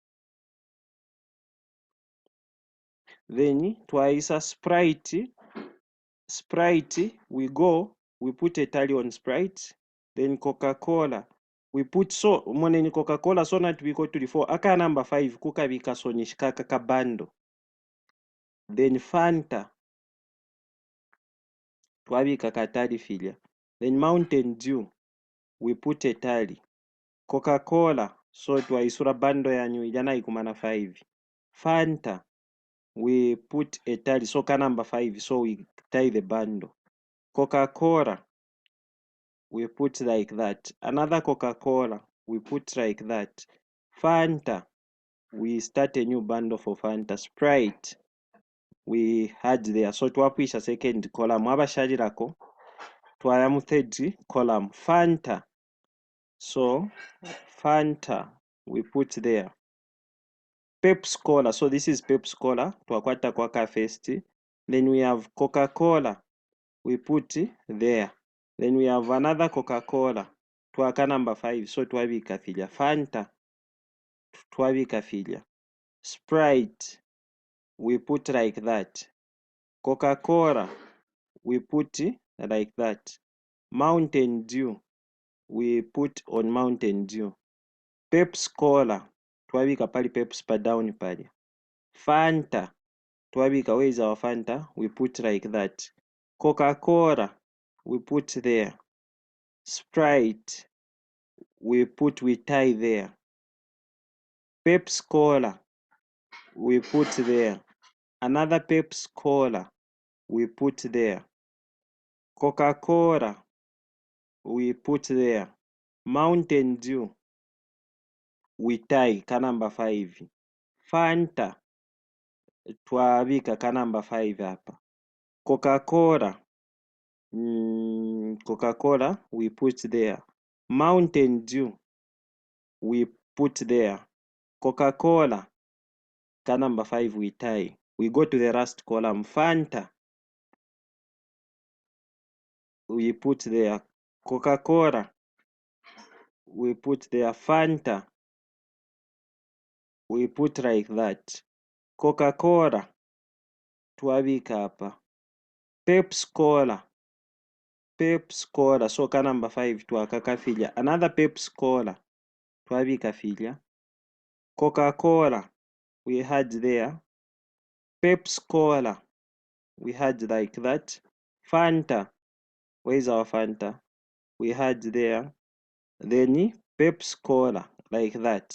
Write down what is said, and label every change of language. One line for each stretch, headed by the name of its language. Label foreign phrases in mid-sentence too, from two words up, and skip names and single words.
English: Then twaisa Sprite, we put a tally on Sprite. Then Coca-Cola, we put so moneni Coca-Cola so not we go to the 4.
Bemba: Aka number 5 kukabika so nishikaka kabando. Then Fanta, twabika katali filya.
English: Then Mountain Dew, we put a tally.
Bemba: Coca-Cola, so twaisura bando yanyu ijana ikumana 5.
English: Fanta, we put a tally so ka number 5, so we tie the bundle. Coca-Cola, we put like that. Another Coca-Cola, we put like that. Fanta, we start a new bundle for Fanta. Sprite, we had there.
Bemba: So twapwisha
English: second column.
Bemba: Abashalirako, twayamu
English: third column. Fanta, so Fanta, we put there. Pepsi Cola, so this is Pepsi Cola,
Bemba: twakwata kwaka
English: first. Then we have Coca-Cola, we put there. Then we have another Coca-Cola, twaka number 5, so
Bemba: twabika filya. Fanta, twabika filya.
English: Sprite, we put like that. Coca-Cola, we put like that. Mountain Dew, we put on Mountain Dew. Pepsi Cola,
Bemba: twabika pali Pepsi pa down pali. Fanta, twabika,
English: where is our Fanta? We put like that. Coca-Cola, we put there. Sprite, we tie there. Pepsi Cola, we put there. Another Pepsi Cola, we put there. Coca-Cola, we put there. Mountain Dew, we tie ka number 5.
Bemba: Fanta, twabika ka number 5 hapa.
English: Coca-Cola, Coca-Cola, we put there. Mountain Dew, we put there. Coca-Cola, ka number 5 we tie. We go to the last column. Fanta, we put there. Coca-Cola, we put there. Fanta, we put like that.
Bemba: Coca-Cola, twabika hapa. Pepsi Cola, so ka number 5 twakaka filya.
English: Another Pepsi Cola,
Bemba: twabika filya.
English: Coca-Cola, we had there. Pepsi Cola, we had like that. Fanta, where is our Fanta? We had there. Then Pepsi Cola, like that.